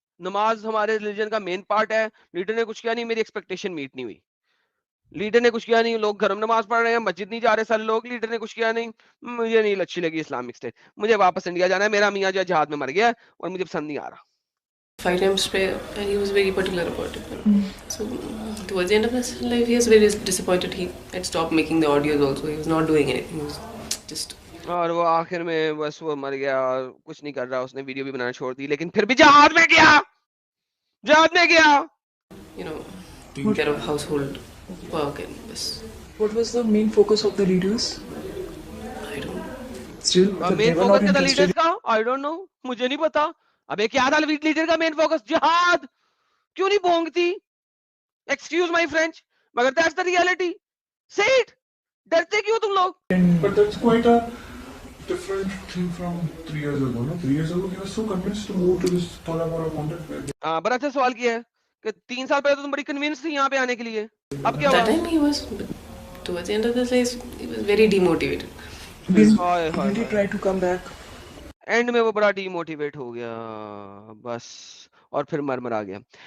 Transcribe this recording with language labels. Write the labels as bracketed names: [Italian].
[Urdu] نماز ہمارے ریلیجن کا مین پارٹ ہے. لیڈر نے کچھ کیا نہیں, میری ایکسپیکٹیشن میٹ نہیں ہوئی. لیڈر نے کچھ کیا نہیں, لوگ گھر میں نماز پڑھ رہے ہیں, مسجد نہیں جا رہے سارے لوگ. لیڈر نے کچھ کیا نہیں. مجھے نہیں اچھی لگی اسلامک اسٹیٹ, مجھے واپس انڈیا جانا ہے. میرا میاں جو ہے جہاد میں مر گیا اور مجھے پسند نہیں آ رہا. [English] 5 times prayer, and he was very particular about it. So towards the end of his life, he was very disappointed. He had stopped making the audios also. He was not doing anything. He was just, [Urdu] اور وہ آخر میں بس وہ مر گیا اور کچھ نہیں کر رہا. اس نے ویڈیو بھی بنانا چھوڑ دی, لیکن پھر بھی جہاد میں گیا, جہاد میں گیا. [English] you know, taking care of household work and this. What was the main focus of the leaders? I don't know. Still, they [Urdu] main [English] were [Urdu] focus [English] not [Urdu] کیا تھا [English] interested. [Urdu] لیڈرز کا, [English] I don't know, [Urdu] مجھے نہیں پتا. ابے کیا تھا leader کا مین فوکس؟ جہاد. کیوں نہیں بونگتی؟ [English] excuse my French, [Urdu] مگر [English] That's the reality. See it. [Urdu] ڈرتے کیوں تم لوگ؟ [English] But that's quite a different thing from 3 years ago, no? 3 years ago, he was so convinced to move to this Thola Mora content where [Urdu] ہاں, بڑا اچھا سوال کیا ہے کہ 3 سال پہلے تو تم بڑی کنوینس تھی یہاں پہ آنے کے لیے, اب کیا [English] That [Urdu] ہوا؟ [English] time he was, towards the end of his life, he was very demotivated. Did he try to come back? [Urdu] And میں وہ بڑا ڈی موٹیویٹ ہو گیا بس, اور پھر مر آ گیا.